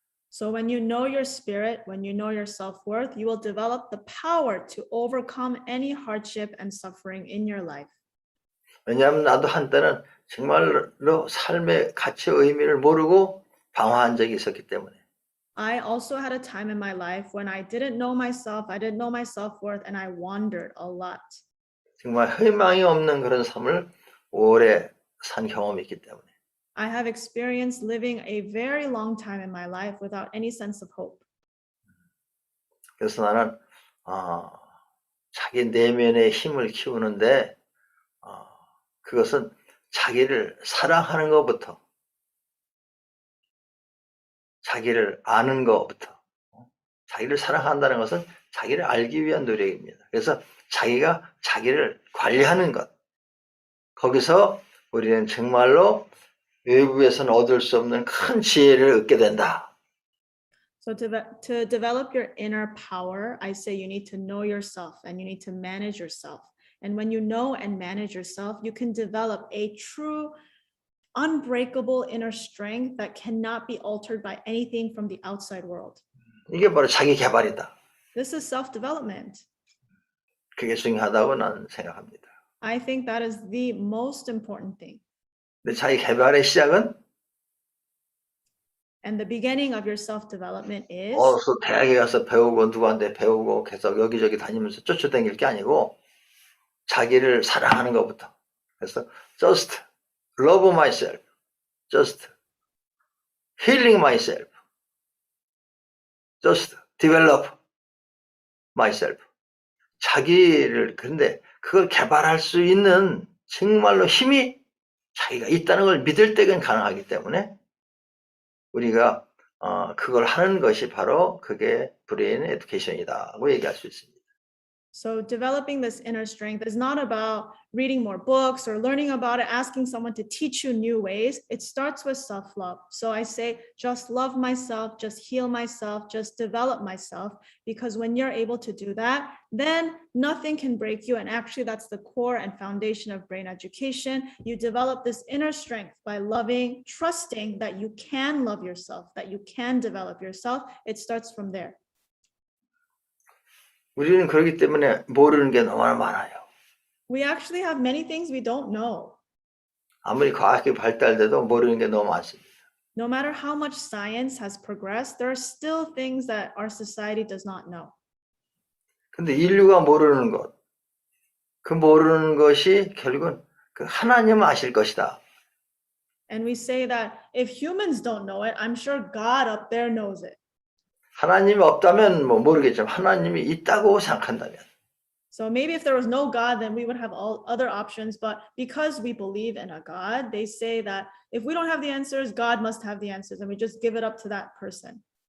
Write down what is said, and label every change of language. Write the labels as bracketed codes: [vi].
[en] So when you know your spirit, when you know your self-worth, you will develop the power to overcome any hardship and suffering in your life. [ko] 왜냐하면 나도 한때는 정말로 삶의 가치의 의미를 모르고 방황한 적이 있었기 때문에. [en] I also had a time in my life when I didn't know myself, I didn't know my self-worth, and I wandered a lot. [ko] 정말 희망이 없는 그런 삶을 오래 산 경험이 있기 때문에. [en] I have experienced living a very long time in my life without any sense of hope. [ko] 그래서 나는 자기 내면의 힘을 키우는데 그것은 자기를 사랑하는 것부터 자기를 아는 것부터 자기를 사랑한다는 것은 자기를 알기 위한 노력입니다. 그래서 자기가 자기를 관리하는 것 거기서 우리는 정말로 외부에서는 얻을 수 없는 큰 지혜를 얻게 된다. [en] So to develop your inner power, I say you need to know yourself and you need to manage yourself. And when you know and manage yourself, you can develop a true, unbreakable inner strength that cannot be altered by anything from the outside world. [ko] 이게 바로 자기 개발이다. [en] This is self-development. [ko] 그게 중요하다고 나는 생각합니다. [en] I think that is the most important thing. [ko] 근데 자기 개발의 시작은 [en] And the beginning of your self-development is [ko] 어서 대학에 가서 배우고 누구한테 배우고 계속 여기저기 다니면서 쫓아다닐 게 아니고 자기를 사랑하는 것부터. 그래서 [en] just love myself, just healing myself, just develop myself. [ko] 자기를 근데 그걸 개발할 수 있는 정말로 힘이 자기가 있다는 걸 믿을 때는 가능하기 때문에 우리가 그걸 하는 것이 바로 그게 브레인 에듀케이션이다고 얘기할 수 있습니다. [en] So developing this inner strength is not about reading more books or learning about it, asking someone to teach you new ways. It starts with self-love. So I say, just love myself, just heal myself, just develop myself. Because when you're able to do that, then nothing can break you. And actually that's the core and foundation of brain education. You develop this inner strength by loving, trusting that you can love yourself, that you can develop yourself. It starts from there. [ko] 우리는 그렇기 때문에 모르는 게 너무나 많아요. [en] We actually have many things we don't know. [ko] 아무리 과학이 발달돼도 모르는 게 너무 많습니다. [en] No matter how much science has progressed, there are still things that our society does not know. [ko] 근데 인류가 모르는 것, 그 모르는 것이 결국은 그 하나님은 아실 것이다. [en] And we say that if humans don't know it, I'm sure God up there knows it. [ko] 하나님이 없다면 뭐 모르겠지만 하나님이 있다고 생각한다면 [en] So maybe if there was no God, then we would have all other options. But because we believe in a God, they say that if we don't have the answers, God must have the answers. And we just give it up to that person.